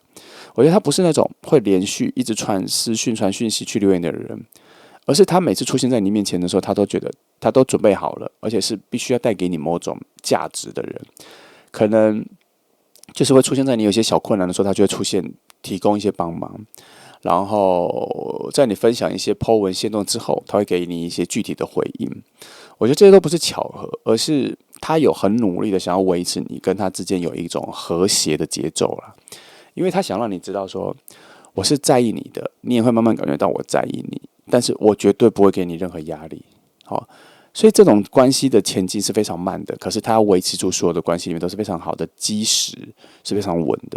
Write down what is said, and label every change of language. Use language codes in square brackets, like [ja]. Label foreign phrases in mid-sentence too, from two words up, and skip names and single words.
[zh] 我覺得他不是那種會連續一直傳私訊、傳訊息去留言的人，而是他每次出現在你面前的時候，他都覺得他都準備好了，而且是必須要帶給你某種價值的人。可能就是會出現在你有些小困難的時候，他就會出現提供一些幫忙。然後在你分享一些 po 文限動之後，他會給你一些具體的回應。我覺得這些都不是巧合，而是他有很努力的想要維持你跟他之間有一种和諧的節奏啦。因為他想讓你知道說，我是在意你的，你也會慢慢感覺到我在意你，但是我絕對不會給你任何壓力。好，所以這種關係的前進是非常慢的，可是他要維持住所有的關係裡面都是非常好的基石，是非常穩的。